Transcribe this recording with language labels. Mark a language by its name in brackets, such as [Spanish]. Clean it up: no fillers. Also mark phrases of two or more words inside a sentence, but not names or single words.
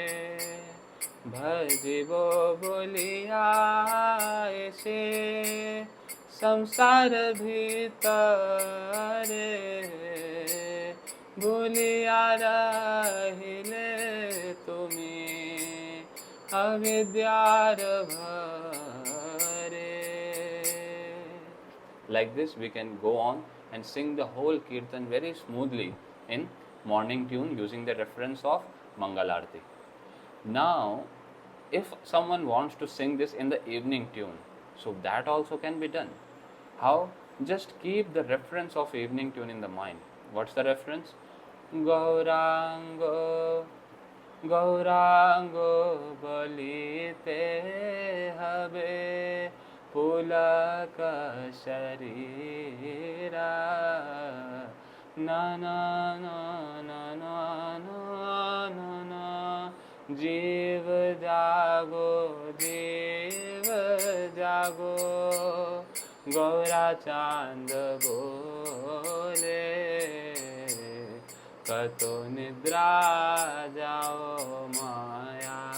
[Bangla] ভজিব বলিয়া আইসে সংসার ভিতরে বলিয়া রহিলে তুমি অবিদ্যার ভরে. [English] Like this, we can go on and sing the whole kirtan very smoothly in morning tune using the reference of Mangalarti. Now, if someone wants to sing this in the evening tune, so that also can be done. How? Just keep the reference of evening tune in the mind. What's the reference? [Bangla] গৌরাঙ্গ, গৌরাঙ্গ বলিতে হবে পুলক শরীর না না না না না না না না জীব জাগো জীব জাগো গৌরা চাঁদ বোলে কত নিদ্রা যাও মায়া